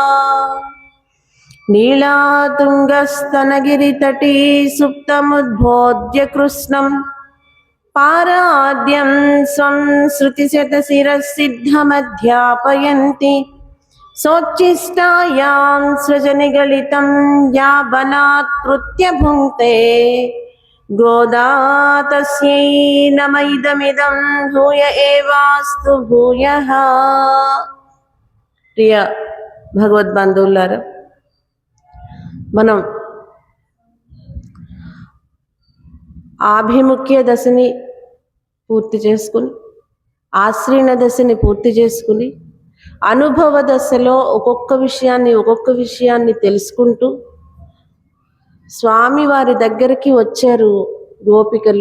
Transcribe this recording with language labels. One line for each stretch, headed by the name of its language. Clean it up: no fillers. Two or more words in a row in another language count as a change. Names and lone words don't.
Sanskrit: नीलातुङ्गस्तनगिरितटी सुप्तमुद्बोध्य कृष्णम् पाराद्यं स्वं श्रुतिशतशिरःसिद्धमध्यापयन्ति सोच्छिष्टायां सृजनिगलितं या बलात्कृत्य भुङ्क्ते गोदा तस्यै नम इदमिदं भूय एवास्तु भूयः।
Telugu: ప్రియ భగవద్బంధువులారా, మనం ఆభిముఖ్య దశని పూర్తి చేసుకుని ఆశ్రయణ దశని పూర్తి చేసుకుని అనుభవ దశలో ఒక్కొక్క విషయాన్ని తెలుసుకుంటూ స్వామి వారి దగ్గరికి వచ్చారు గోపికలు.